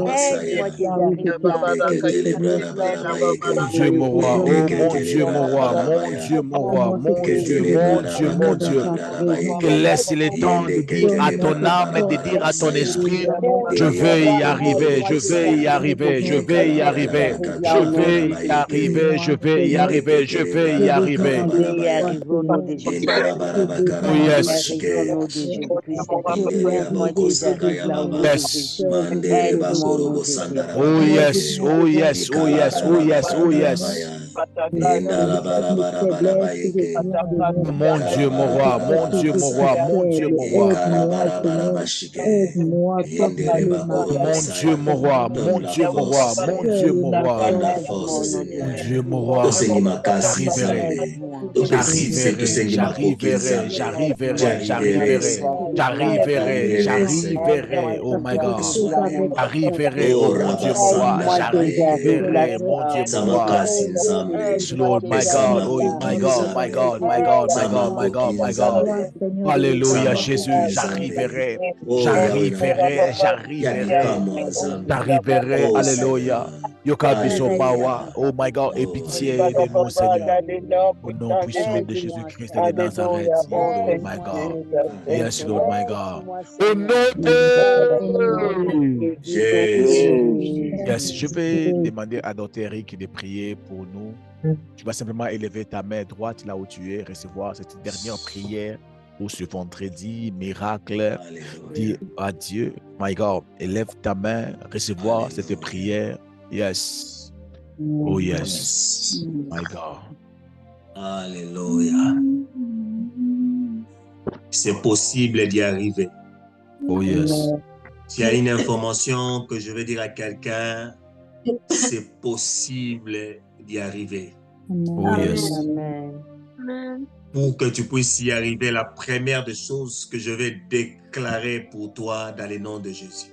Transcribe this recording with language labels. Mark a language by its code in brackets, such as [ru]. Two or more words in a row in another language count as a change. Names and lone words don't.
[fr] Mon Dieu, mon roi, oh mon Dieu, mon roi, mon Dieu, mon roi, mon Dieu, mon Dieu, mon Dieu. Que laisse le temps de dire à ton âme et de dire à ton esprit, je vais y arriver, je vais y arriver, je vais y arriver, je vais y arriver, je vais y arriver, je vais y arriver. [en] Oh yes. Yes. Oh yes, oh yes, oh yes, oh yes, oh yes. [fr] Mon Dieu, mon roi, mon Dieu, mon roi, mon Dieu, mon roi. Mon Dieu, mon roi, mon Dieu, mon roi, mon Dieu, mon roi. Mon Dieu, mon roi. J'arriverai, [en] oh my God. [fr] J'arriverai, oh mon Dieu, mon roi. J'arriverai, mon Dieu, mon roi. [en] Lord, my God, oh my God, my God, my God, my God, my God, my God. [fr] Alléluia, Jésus, j'arriverai, alléluia. [en] Yokabisopawa, oh my God, [fr] et pitié de nous, Seigneur. Au nom puissant de Jésus-Christ de Nazareth, [en] oh my God. Yes, Lord, my God. [fr] Au nom de Jésus. Yes, je vais demander à Dr. Eric de prier pour nous. Tu vas simplement élever ta main droite là où tu es, recevoir cette dernière prière pour ce vendredi, miracle. Dis à Dieu, [en] my God, [fr] élève ta main, recevoir cette prière. [en] Yes. Oh yes. My God. [fr] Alléluia. c'est possible d'y arriver. [en] Oh yes. [fr] S'il y a une information que je veux dire à quelqu'un, c'est possible d'y arriver. [en] Oh yes. [fr] Pour que tu puisses y arriver, la première des choses que je vais déclarer pour toi dans le nom de Jésus.